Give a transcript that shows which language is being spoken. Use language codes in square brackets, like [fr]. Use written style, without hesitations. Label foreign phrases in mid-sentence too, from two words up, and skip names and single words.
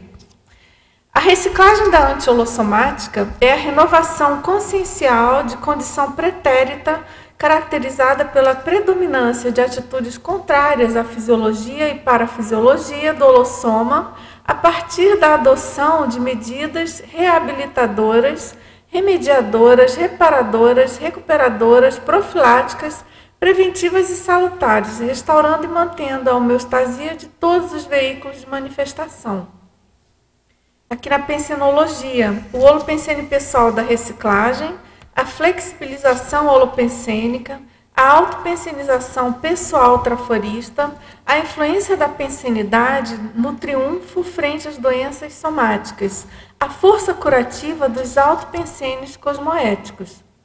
[pt] A reciclagem da anti-holossomática é a renovação consciencial de condição pretérita caracterizada pela predominância de atitudes contrárias à fisiologia e parafisiologia do holossoma, a partir da adoção de medidas reabilitadoras, remediadoras, reparadoras, recuperadoras, profiláticas, preventivas e salutares, restaurando e mantendo a homeostasia de todos os veículos de manifestação. Aqui na pensenologia, o holopensene pessoal da reciclagem, a flexibilização holopensênica, a autopensenização pessoal traforista, a influência da pensenidade no triunfo frente às doenças somáticas, a força curativa dos autopensênios cosmoéticos.